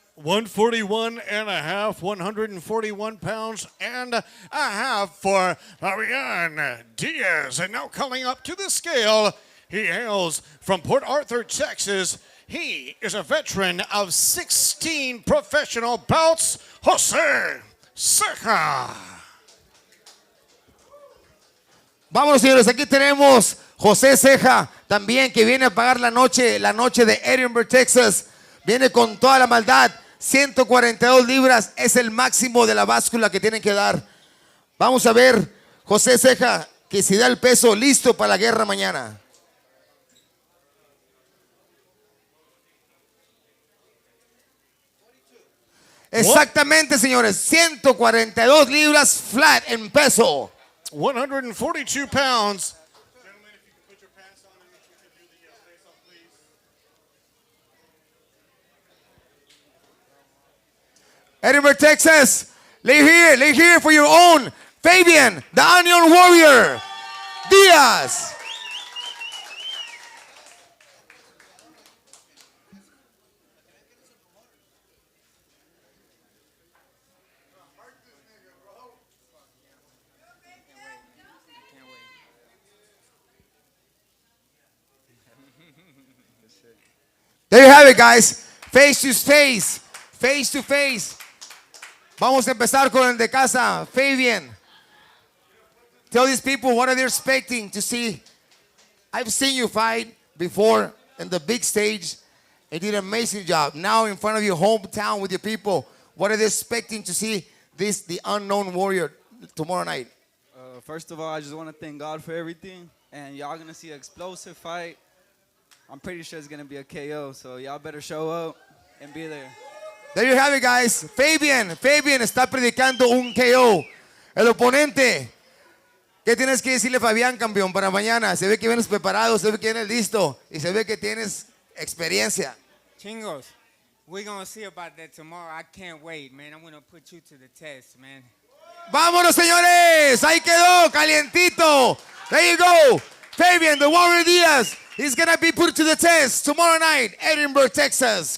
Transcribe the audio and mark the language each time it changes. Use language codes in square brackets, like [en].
[en] 141 and a half, 141 pounds and a half for Fabian Diaz. And now coming up to the scale, he hails from Port Arthur, Texas. He is a veteran of 16 professional bouts, Jose Ceja. [es] Vámonos, señores, aquí tenemos José Ceja, también que viene a pagar la noche de Edinburgh, Texas. Viene con toda la maldad. 142 libras es el máximo de la báscula que tienen que dar. Vamos a ver, José Ceja, que si da el peso, listo para la guerra mañana. Exactamente, señores, 142 libras flat en peso. [en] 142 pounds. Gentlemen, if you could put your pants on and if you could do the face-off, please. Edinburgh, Texas, lay here for your own Fabian, the Unknown Warrior, Diaz. There you have it, guys. Face to face. [es] Vamos a empezar con el de casa, Fabian. [en] Tell these people what are they expecting to see. I've seen you fight before in the big stage and did an amazing job. Now in front of your hometown with your people, what are they expecting to see the Unknown Warrior tomorrow night? First of all, I just want to thank God for everything. And y'all going to see an explosive fight. I'm pretty sure it's going to be a KO. So y'all better show up and be there. There you have it, guys. [es] Fabian está predicando un KO. El oponente. ¿Qué tienes que decirle, Fabián, campeón, para mañana? Se ve que vienes preparado, se ve que vienes listo y se ve que tienes experiencia. [en] Chingos, we're going to see about that tomorrow. I can't wait, man. I'm going to put you to the test, man. [es] Vámonos, señores. Ahí quedó, calientito. [en] There you go. Fabian, the Warrior Diaz, he's going to be put to the test tomorrow night, Edinburgh, Texas.